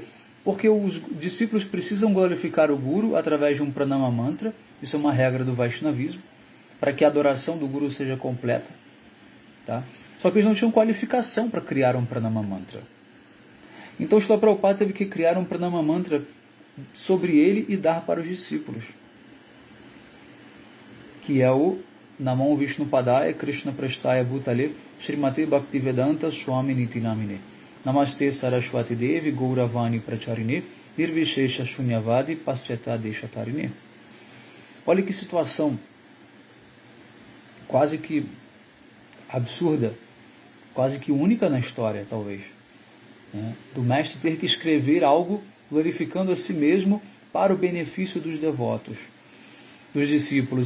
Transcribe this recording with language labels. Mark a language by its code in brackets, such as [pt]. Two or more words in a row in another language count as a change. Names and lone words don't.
[pt] Porque os discípulos precisam glorificar o Guru através de um Pranama Mantra, isso é uma regra do Vaishnavismo, para que a adoração do Guru seja completa. Tá? Só que eles não tinham qualificação para criar um Pranama Mantra. Então Srila Prabhupada teve que criar um Pranama Mantra sobre ele e dar para os discípulos, que é o [sa] Namo Vishnu Padaya Krishna Prasthaya Bhutale Srimati Bhaktivedanta Swami Niti Namine Namaste Saraswati Devi Gauravani Pracharine Nirvishesha Shunyavadi Paschata Deshatarine. [pt] Olha que situação quase que absurda, quase que única na história, talvez, do mestre ter que escrever algo glorificando a si mesmo para o benefício dos devotos, dos discípulos.